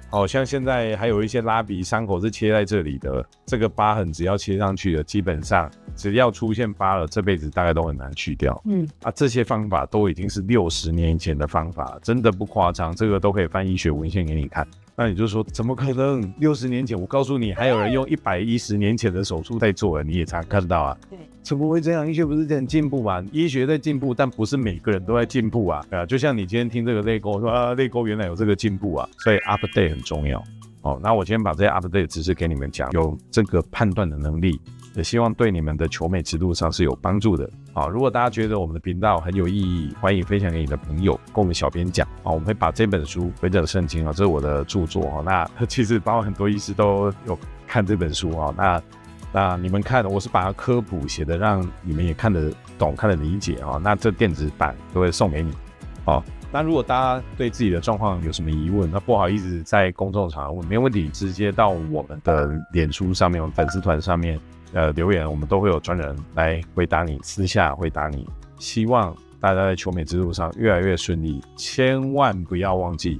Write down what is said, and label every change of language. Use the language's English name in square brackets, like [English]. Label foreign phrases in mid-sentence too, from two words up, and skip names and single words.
[Chinese] 像現在還有一些拉鼻傷口是切在這裡的，這個疤痕只要切上去了，基本上只要出現疤了，這輩子大概都很難去掉。這些方法都已經是60年前的方法，真的不誇張，這個都可以翻醫學文獻給你看。那你就說怎麼可能？60年前，我告訴你，還有人用110年前的手術在做了，你也常看到啊。对，怎麼會這樣？醫學不是很進步嗎？醫學在進步，但不是每個人都在進步啊。就像你今天聽這個淚溝說啊，淚溝原來有這個進步啊，所以 update 很重要。那我今天把這些 update 知識給你們講，有這個判斷的能力，也希望對你們的求美之路上是有幫助的。如果大家覺得我們的頻道很有意義，歡迎分享給你的朋友，跟我們小編講。我們會把這本書《微整聖經》這是我的著作。那其實包括很多醫師都有看這本書。那你們看，我是把它科普寫的，讓你們也看得懂、看得理解。那這電子版都會送給你。那如果大家對自己的狀況有什麼疑問，那不好意思在公眾場合問，沒問題，直接到我們的臉書上面、我們粉絲團上面留言，我們都會有專人來回答你，私下回答你。希望大家在求美之路上越來越順利，千萬不要忘記